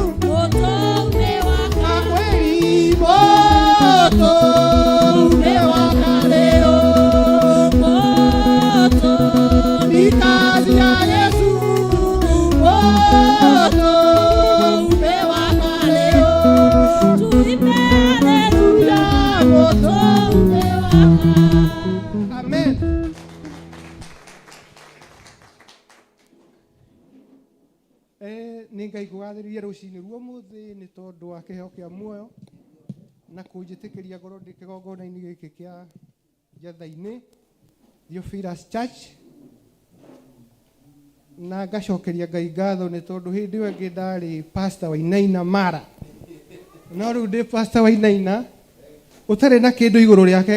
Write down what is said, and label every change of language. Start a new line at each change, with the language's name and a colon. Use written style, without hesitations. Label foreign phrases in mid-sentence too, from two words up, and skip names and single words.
Swahili: Moto umewaka kweli, moto umewaka leo. Moto ni kazi ya Yesu. Moto umewaka leo. Tuimbe haleluya, moto umewaka. Amen.
Kikuyu: Ningai kugathĩrĩria rũcinĩ rwa mũthĩ nĩ tondũ wa kĩheo kĩa muoyo na kũnjĩtĩkĩria ngorwo ndĩ kĩgongona-inĩ gĩkĩ kĩa Njatha-inĩ Theophilus Church, na ngacokeria Ngai ngatho nĩ tondũ hĩndĩ ĩyo ĩngĩ ndarĩ Pastor Wainaina Mara, no rĩu ndĩ Pastor Wainaina ũtarĩ na kĩndũ igũrũ rĩake.